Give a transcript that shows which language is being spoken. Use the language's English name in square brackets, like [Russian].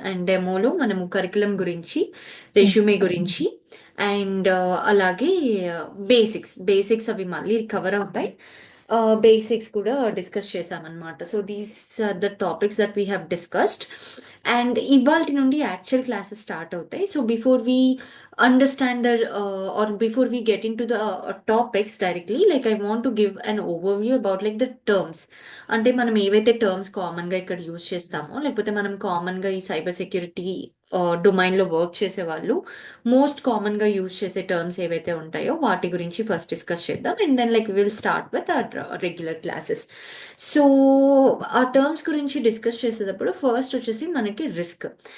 [Telugu] And డెమోలో మనము curriculum గురించి, resume గురించి అండ్ అలాగే బేసిక్స్ అవి మళ్ళీ కవర్ అవుతాయి. బేసిక్స్ కూడా డిస్కస్ చేసామన్నమాట. [English] So these are the topics that we have discussed. [Telugu] And ఇవాళ నుండి యాక్చువల్ క్లాసెస్ స్టార్ట్ అవుతాయి. [English] So before we understand the or before we get into the topics directly, like I want to give an overview about like the terms. [Telugu] అంటే మనం ఏవైతే terms common గా ఇక్కడ use చేస్తామో, లేకపోతే మనం కామన్ గా ఈ సైబర్ సెక్యూరిటీ డొమైన్ లో వర్క్ చేసే వాళ్ళు మోస్ట్ కామన్ గా యూజ్ చేసే టర్మ్స్ ఏవైతే ఉంటాయో వాటి గురించి ఫస్ట్ డిస్కస్ చేద్దాం. [English] And then like will start with our regular classes. [Telugu] So ఆ టర్మ్స్ గురించి డిస్కస్ చేసేటప్పుడు ఫస్ట్ వచ్చేసి మనకి రిస్క్.